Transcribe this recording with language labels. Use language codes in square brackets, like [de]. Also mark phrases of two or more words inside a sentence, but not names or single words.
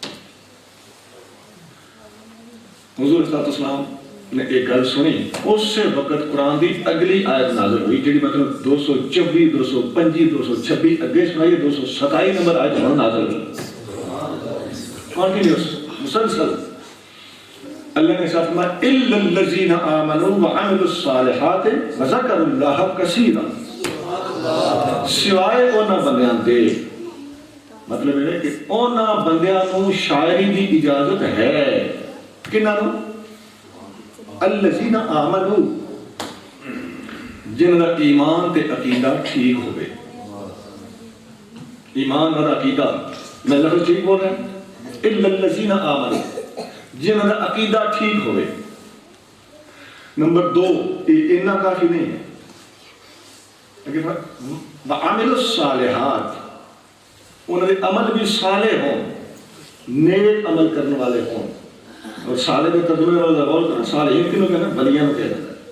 [pa] حضور [ar] صلی اللہ علیہ وسلم [pa] نے ایک گل سنی اس سے وقت قرآن دی اگلی آیت نازل ہوئی جی مطلب 224 225 226 اگے سنائیے 227 نمبر آیت نازل ہوئی کنٹینیوس مسلسل اللہ نے ساتھ فرمایا [ar] الا الذين امنوا وعملوا الصالحات وذكروا الله كثيرا [pa] سوائے انہاں بندیاں دے مطلب یہ ہے کہ انہاں بندیاں نوں شاعری دی اجازت ہے کنہاں نوں [ar] الذين امنوا [pa] جنہاں دا ایمان تے عقیدہ ٹھیک ہوئے [ur] ایمان اور عقیدہ میں لفظ ٹھیک بول رہا ہوں [ar] الا الذين امنوا [pa] جنہاں دا عقیدہ ٹھیک ہوئے [ur] نمبر 2 اتنا کافی نہیں ہے [ar] وعملوا الصالحات [ur] انہوں نے عمل بھی صالح ہوں نیک عمل کرنے والے ہوں اور صالح میں ترجمے والا غور کرنا صالحین [pa] کنوں کہنا بلیاں میں کہنا